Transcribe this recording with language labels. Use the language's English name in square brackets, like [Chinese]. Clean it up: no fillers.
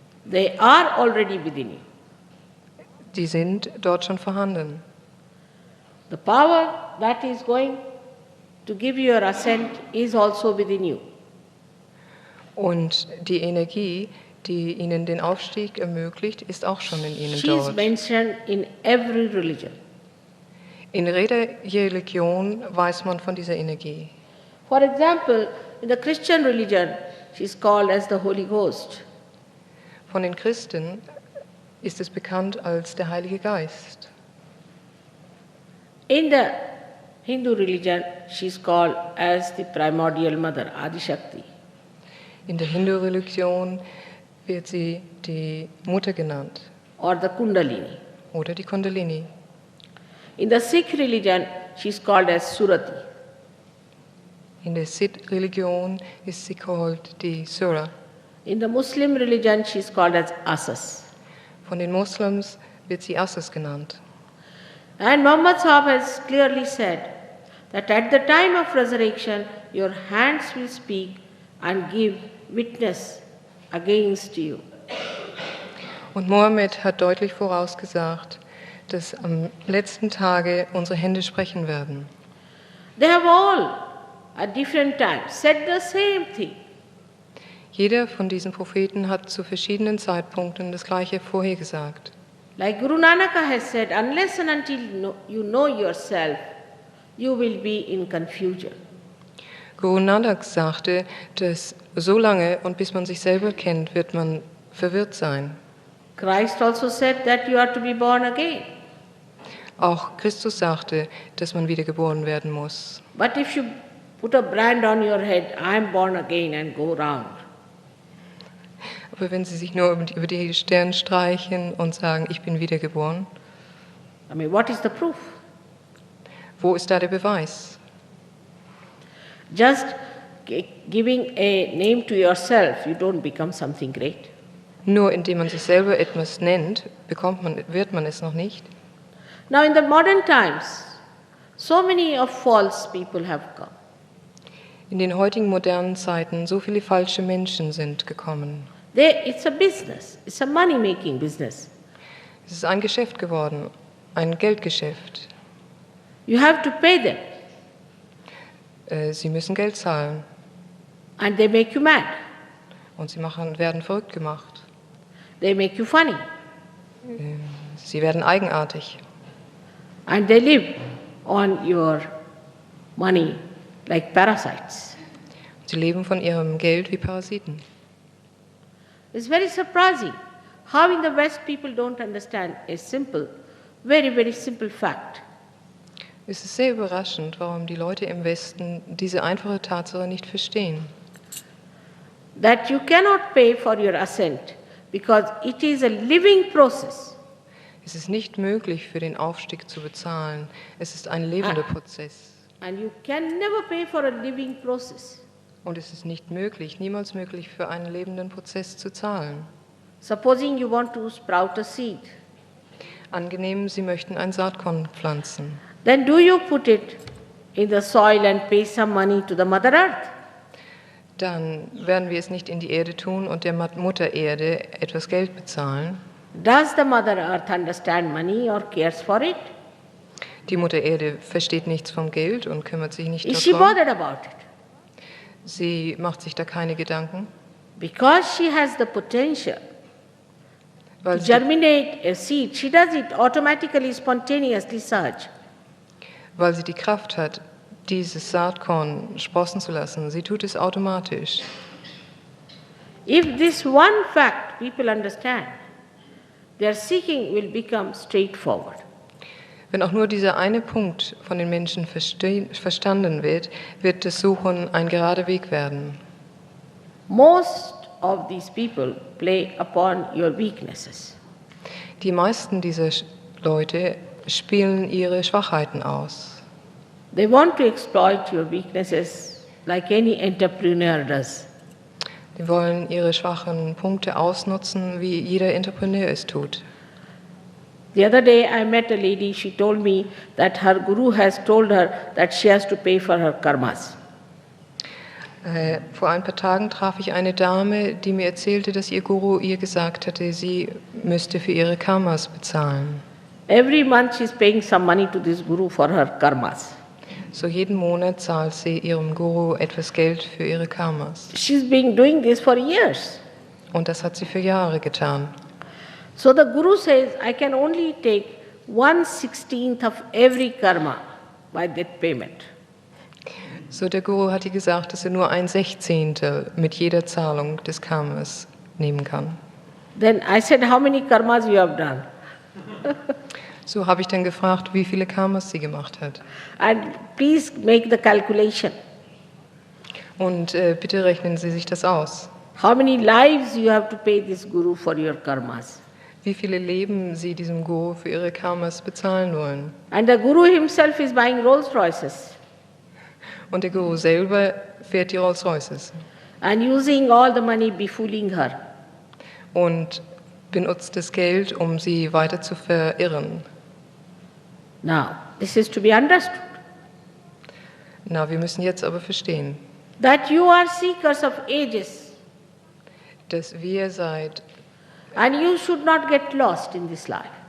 [English] They are already within you. [German] Die sind dort schon vorhanden. [English] The power that is going to give you your ascent is also within you. [German] Und die Energie, die Ihnen den Aufstieg ermöglicht, ist auch schon in Ihnen [English] She is [German] dort. [English] mentioned in every religion. [German] In jeder Religion weiß man von dieser Energie. [English] For example, in the Christian religion, she is called as the Holy Ghost. [German] Von den Christen ist es bekannt als der Heilige Geist. [English] In the Hindu religion, she is called as the primordial mother, Adi Shakti. [German] In der Hindu-Religion wird sie die Mutter genannt [English] Or the Kundalini. [German] oder die Kundalini. [English] In the Sikh religion, she is called as Surati. [German] In der Sikh-Religion ist sie [English] called [German] die Sura. [English] In the Muslim religion, she is called as Asas. [German] Von den Moslems wird sie Asas genannt. [English] And Muhammad Sahib has clearly said that at the time of resurrection, your hands will speak and give witness against you. [German] Und Mohammed hat deutlich vorausgesagt, dass am letzten Tage unsere Hände sprechen werden. [English] They have all, at different times, said the same thing. [German] Jeder von diesen Propheten hat zu verschiedenen Zeitpunkten das Gleiche vorhergesagt. [English] Like Guru Nanak has said, unless and until you know yourself, you will be in confusion. [German] Guru Nanak sagte, dass so lange und bis man sich selber kennt, wird man verwirrt sein. [English] Christ also said that you are to be born again. [German] Auch Christus sagte, dass man wiedergeboren werden muss. [English] But if you put a brand on your head, I am born again, and go round. [German] Aber wenn Sie sich nur über die Stirn streichen und sagen, ich bin wiedergeboren, [English] I mean, what is the proof? [German] wo ist da der Beweis? [English] Just giving a name to yourself, you don't become something great. [German] Nur indem man sich selber etwas nennt, wird man es noch nicht. [English] Now in the modern times, so many of false people have come. [German] In den heutigen modernen Zeiten, so viele falsche Menschen sind gekommen. [English] It's a business. It's a money-making business. [German] Es ist ein Geschäft geworden, ein Geldgeschäft. [English] You have to pay them, [German] Sie müssen Geld zahlen [English] and they make you mad. [German] und sie werden verrückt gemacht. [English] They make you funny, [German] Sie werden eigenartig [English] and they live on your money like parasites. [German] Sie leben von ihrem Geld wie Parasiten. [English] It's very surprising how in the West people don't understand a simple, very, very simple fact. [German] Es ist sehr überraschend, warum die Leute im Westen diese einfache Tatsache nicht verstehen. [English] That you cannot pay for your ascent because it is a living process. [German] Es ist nicht möglich, für den Aufstieg zu bezahlen. Es ist ein lebender Prozess. [English] And you can never pay for a living process. [German] Und es ist nicht möglich, niemals möglich, für einen lebenden Prozess zu zahlen. [English] Supposing you want to sprout a seed, [German] Angenehm, Sie möchten ein Saatkorn pflanzen. [English] then do you put it in the soil and pay some money to the Mother Earth? [German] Dann werden wir es nicht in die Erde tun und der Mutter Erde etwas Geld bezahlen. [English] Does the Mother Earth understand money or cares for it? [German] Die Mutter Erde versteht nichts vom Geld und kümmert sich nicht [English] Is she [German] darum. [English] bothered about it? [German] Sie macht sich da keine Gedanken, [English] Because she has the potential to [German] weil sie, [English] germinate a seed, she does it automatically, spontaneously, such. [German] weil sie die Kraft hat, dieses Saatkorn sprossen zu lassen. Sie tut es automatisch. [English] If this one fact people understand, their seeking will become straightforward. [German] Wenn auch nur dieser eine Punkt von den Menschen verstanden wird, wird das Suchen ein gerader Weg werden. [English] Most of these people play upon your weaknesses. [German] Die meisten dieser Leute spielen ihre Schwachheiten aus. [English] They want to exploit your weaknesses like any entrepreneur does. [German] Die wollen ihre schwachen Punkte ausnutzen, wie jeder Entrepreneur es tut. [English] The other day I met a lady, she told me that her guru has told her that she has to pay for her karmas. [German] Vor ein paar Tagen traf ich eine Dame, die mir erzählte, dass ihr Guru ihr gesagt hatte, sie müsste für ihre Karmas bezahlen. [English] Every month she's paying some money to this guru for her karmas. [German] So jeden Monat zahlt sie ihrem Guru etwas Geld für ihre Karmas. [English] She's been doing this for years. [German] Und das hat sie für Jahre getan. [English] So the guru says, I can only take 1/16 of every karma by that payment. [German] So der Guru hat ihr gesagt, dass er nur 1/16 mit jeder Zahlung des Karmas nehmen kann. [English] Then I said, how many karmas you have done? [German] So habe ich dann gefragt, wie viele Karmas sie gemacht hat. [English] And please make the calculation. [German] Und bitte rechnen Sie sich das aus. [English] How many lives you have to pay this guru for your karmas? [German] Wie viele Leben Sie diesem Guru für Ihre Karmas bezahlen wollen. [English] And the guru himself is buying Rolls Royces [German] Und der Guru selber fährt die Rolls Royces [English] and using all the money befooling her. [German] und benutzt das Geld, um sie weiter zu verirren. [English] Now, this is to be understood, [German] Na, wir müssen jetzt aber verstehen, [English] that you are seekers of ages [German] dass wir seit [English] and you should not get lost in this life.